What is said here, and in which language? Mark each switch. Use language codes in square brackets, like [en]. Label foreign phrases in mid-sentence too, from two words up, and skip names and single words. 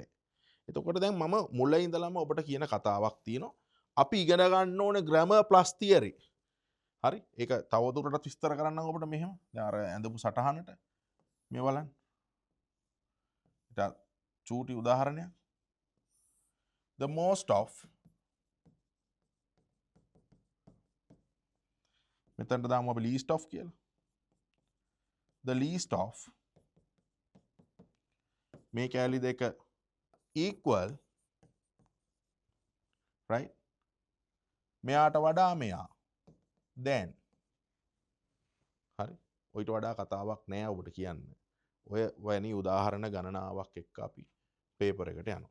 [si] එතකොට දැන් මම මුලින් ඉඳලම ඔබට කියන කතාවක් තියෙනවා. අපි ඉගෙන ගන්න ඕනේ [en] grammar plus theory. [si] හරි? ඒක තවදුරටත් විස්තර කරන්නම් ඔබට මෙහෙම. දැන් අර ඇඳපු සටහනට මේ බලන්න. ඊට චූටි උදාහරණයක්. [en] The most of [si] මෙතනට දාමු අපි [en] least of කියලා. The least of [si] මේ කැලි දෙක [en] equal right? [si] මෙයාට වඩා මෙයා දැන්. හරි? ඔයිට වඩා කතාවක් නෑ ඔබට කියන්න. ඔය වැනි උදාහරණ ගණනාවක් එක්ක අපි පේපර් එකට යනවා.